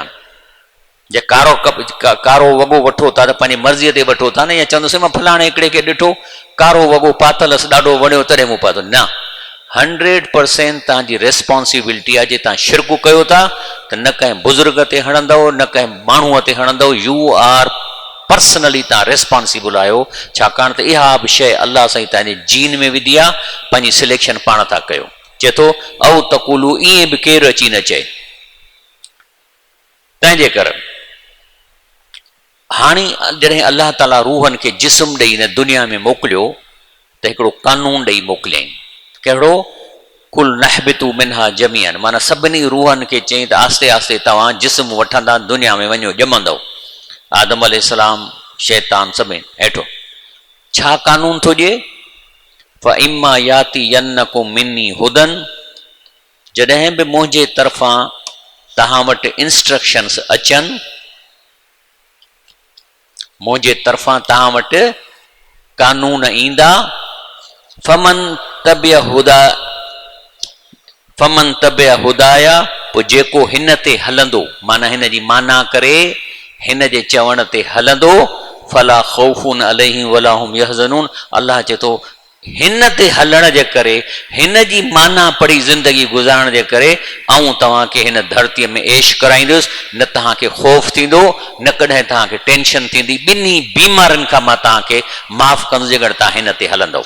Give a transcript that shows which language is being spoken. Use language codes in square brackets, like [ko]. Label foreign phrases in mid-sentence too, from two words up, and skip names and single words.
[sd] जे कारो वॻो वठो था त पंहिंजी मर्ज़ीअ ते वठो था न, या चवंदुसि मां फलाणे हिकिड़े खे ॾिठो कारो वॻो पातलुसि ॾाढो वणियो तॾहिं मूं पातो। न, 100% तव्हांजी रेस्पॉन्सिबिलिटी आहे। जे तव्हां शिरक कयो था त न कंहिं बुज़ुर्ग ते हणंदव, न कंहिं माण्हूअ ते हणंदव। [en] you are personally [sd] तव्हां रेस्पॉन्सिबल आहियो, छाकाणि त इहा बि शइ अलाह साईं तव्हांजे जीन में विधी आहे, पंहिंजी सिलेक्शन पाण था कयो। चए थो [ar] أو تقولوا, [sd] ईअं बि केरु अची न चए। तंहिंजे करे हाणे जॾहिं अलाह ताला रूहनि खे जिस्म ॾेई हिन दुनिया में मोकिलियो त हिकिड़ो कानून ॾेई मोकिलियईं। कहिड़ो? [ar] قل اهبطوا منها جميعا. [sd] माना सभिनी रूहनि खे चई त आस्ते आस्ते तव्हां जिस्म वठंदा दुनिया में वञो ॼमंदव। आदम अलैहिस्सलाम, शैतान, सभिनी हेठो। छा कानून थो ॾिए? [ar] فإما يأتينكم مني هدى. [sd] जॾहिं बि मुंहिंजे तरफ़ां तव्हां वटि इंस्ट्रक्शन्स अचनि, मुंहिंजे तरफ़ां तव्हां वटि कानून ईंदा, [ar] فمن تبع هداي, [sd] पोइ जेको हिन ते हलंदो, माना हिन जी माना करे हिन जे चवण ते हलंदो, [ar] فلا خوف عليهم ولا هم يحزنون. [sd] अलाह चए थो हिन ते हलण जे करे, हिन जी माना पढ़ी ज़िंदगी गुज़ारण जे करे आऊं तव्हांखे हिन धरतीअ में ऐश कराईंदुसि। न तव्हांखे ख़ौफ़ थींदो, न कॾहिं तव्हांखे टेंशन थींदी। ॿिन्ही बीमारियुनि खां मां तव्हांखे माफ़ कंदुसि जेकर तव्हां हिन ते हलंदव।